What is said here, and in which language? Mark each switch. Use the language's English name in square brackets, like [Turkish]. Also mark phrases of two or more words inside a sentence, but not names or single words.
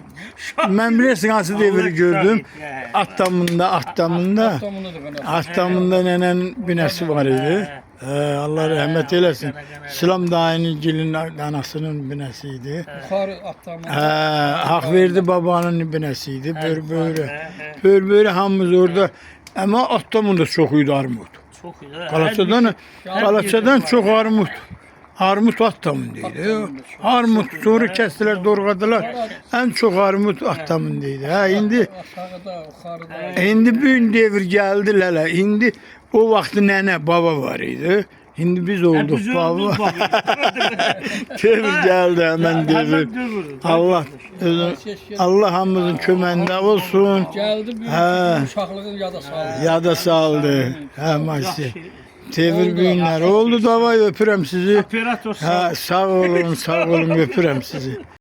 [Azerbaijani] Mən bilirsin hansı devri gördüm. Attamında nənənin binəsi var idi. Allah rəhmət eləsin. İslam dayının gilin anasının binəsi idi. Haq verdi babanın binəsi idi. Böyrü hamımız orada. Ama Attamında çok idi armud. Qalaçadan çok armud. Armud Attamındaydı. [Turkish] Armud sonra kestiler, doğradılar. En çok armud Attamındaydı. [Azerbaijani] İndi bir devir geldi lələ. İndi o vaxtı nənə baba var idi. [Turkish] Şimdi biz olduk baba. Devir geldi hemen devir. [Azerbaijani] Allah hamımızın köməyində olsun. Geldi bir uşaqlığın yada saldı. [Turkish] Maşallah. Devir günler oldu, [Azerbaijani] davay öpürəm sizi. Operator sağ olun öpürəm sizi.